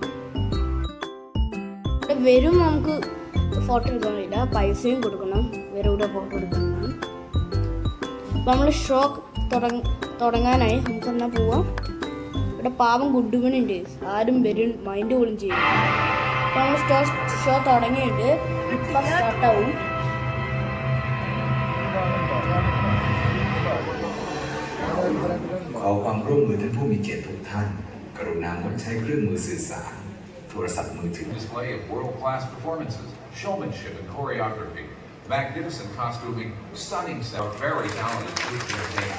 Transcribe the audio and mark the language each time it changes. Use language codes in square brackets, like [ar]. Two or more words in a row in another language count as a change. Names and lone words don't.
[ml] വരും നമുക്ക് ഫോട്ടോ എടുക്കാൻ കഴിയില്ല, പൈസയും കൊടുക്കണം. ഇവരുടെ ഫോട്ടോ എടുക്കണം. അപ്പം നമ്മൾ ഷോ തുടങ്ങാനായി നമുക്കെന്നാ പോവാം. ഇവിടെ പാവം ഗുഡുമനുണ്ട്, ആരും വരും മൈൻഡ് പോലും ചെയ്യും. അപ്പം നമ്മൾ ഷോ തുടങ്ങിയിട്ട് ഇപ്പം സ്റ്റാർട്ടാവും. [th] ขอความร่วมมือท่านผู้มีเกียรติทุกท่านกรุณางดใช้เครื่องมือสื่อสารโทรศัพท์มือถือ [en] Display of world-class performances, showmanship and choreography, magnificent costuming, stunning sound, very talented with their game.